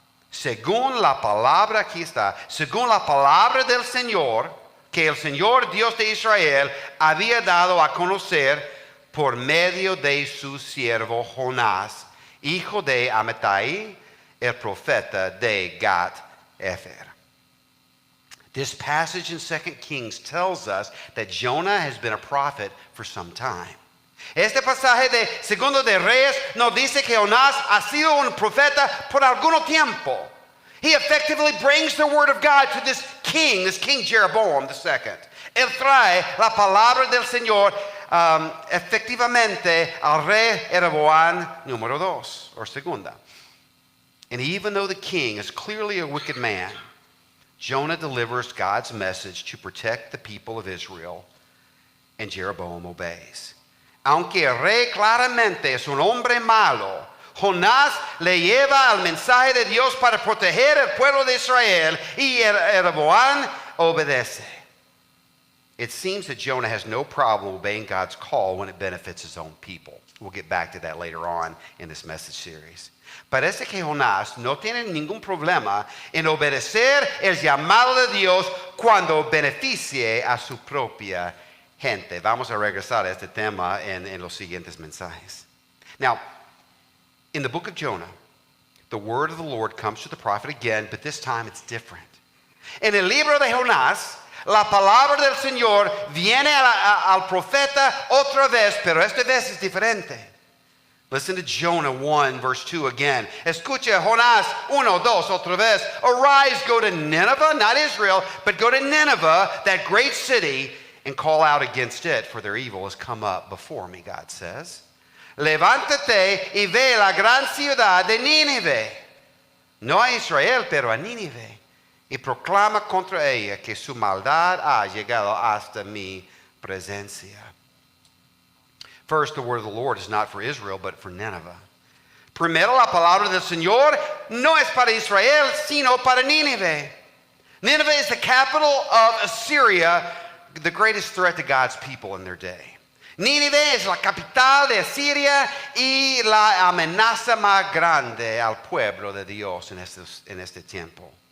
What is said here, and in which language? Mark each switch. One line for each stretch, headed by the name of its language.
Spanish: Según la palabra, aquí está, según la palabra del Señor, que el Señor Dios de Israel había dado a conocer por medio de su siervo Jonás, hijo de Amittai, el profeta de Gath Hepher.
English: This passage in 2 Kings tells us that Jonah has been a prophet for some time.
Spanish: Este pasaje de Segundo de Reyes nos dice que Jonás ha sido un profeta por algún tiempo.
English: He effectively brings the word of God to this King Jeroboam II.
Spanish: Él trae la palabra del Señor efectivamente al rey Jeroboam número 2, or segunda.
English: And even though the king is clearly a wicked man, Jonah delivers God's message to protect the people of Israel, and Jeroboam obeys.
Spanish: Aunque el rey claramente es un hombre malo, Jonás le lleva al mensaje de Dios para proteger el pueblo de Israel, y Jeroboam obedece.
English: It seems that Jonah has no problem obeying God's call when it benefits his own people. We'll get back to that later on in this message series.
Spanish: Parece que Jonás no tiene ningún problema en obedecer el llamado de Dios cuando beneficie a su propia gente. Vamos a regresar a este tema en los siguientes mensajes.
English: Now, in the book of Jonah, the word of the Lord comes to the prophet again, but this time it's different.
Spanish: En el libro de Jonás, la palabra del Señor viene al profeta otra vez, pero esta vez es diferente.
English: Listen to Jonah 1, verse 2 again.
Spanish: Escucha Jonás 1, 2, otra vez.
English: Arise, go to Nineveh, not Israel, but go to Nineveh, that great city, and call out against it, for their evil has come up before me, God says.
Spanish: Levántate y ve la gran ciudad de Nínive. No a Israel, pero a Nínive. Y proclama contra ella que su maldad ha llegado hasta mi presencia.
English: First, the word of the Lord is not for Israel, but for Nineveh.
Spanish: Primero, la palabra del Señor no es para Israel, sino para Nínive.
English: Nineveh is the capital of Assyria, the greatest threat to God's people in their day.
Spanish: Nínive es la capital de Asiria y la amenaza más grande al pueblo de Dios en este tiempo.